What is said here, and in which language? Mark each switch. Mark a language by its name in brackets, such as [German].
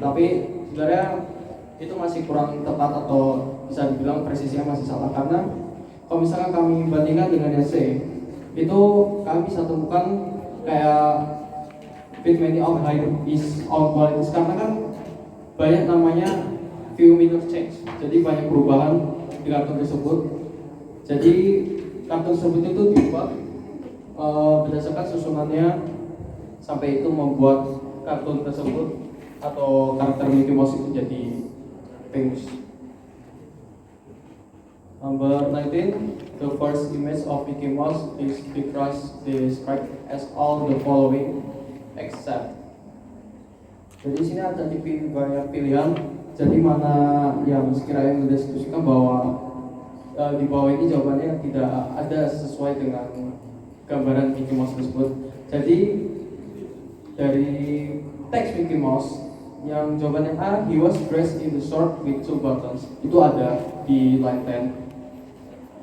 [Indonesian] Tapi sebenarnya itu masih kurang tepat atau bisa dibilang presisinya masih salah, karena kalau misalkan kami bandingkan dengan yang C, itu kami bisa temukan kayak [English] fit many of high is on qualities, [Indonesian] karena kan banyak namanya [English] few minor change, [Indonesian] jadi banyak perubahan di kartun tersebut. Jadi kartun tersebut itu dibuat berdasarkan susunannya sampai itu membuat kartun tersebut atau karakter Mickey Mouse itu jadi famous. [English] Number 19, the first image of Mickey Mouse is described as all the following except. [Indonesian] Jadi sini ada banyak pilihan. Jadi mana yang sekiranya mendeskripsikan bahwa di bawah ini jawabannya tidak ada sesuai dengan gambaran Mickey Mouse tersebut. Jadi dari teks Mickey Mouse yang jawabannya A, [English] he was dressed in the short with 2 buttons, [Indonesian] itu ada di line 10.